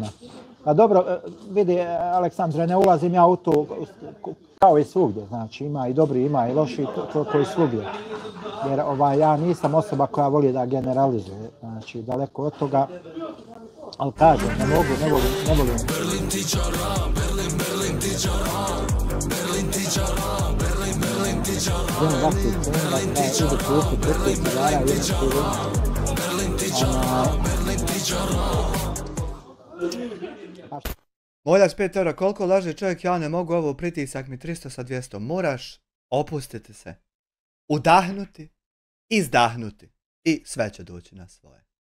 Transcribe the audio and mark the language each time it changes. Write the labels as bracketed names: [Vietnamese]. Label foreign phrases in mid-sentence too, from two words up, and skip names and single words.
[Bosnian] Pa dobro, vidi, Aleksandre, ne ulazim ja u to kao i svugdje, znači ima i dobri, ima i loši, to i svugdje. Jer ja nisam osoba koja voli da generalizuje, znači daleko od toga. Ali kažem, ne volim. Berlin ti čara, Berlin ti čara, Berlin ti čara, Berlin ti čara. Moljac 5 eura, koliko laže čovjek, ja ne mogu, ovo pritisak mi 300 sa 200. Moraš opustiti se, udahnuti, izdahnuti i sve će doći na svoje.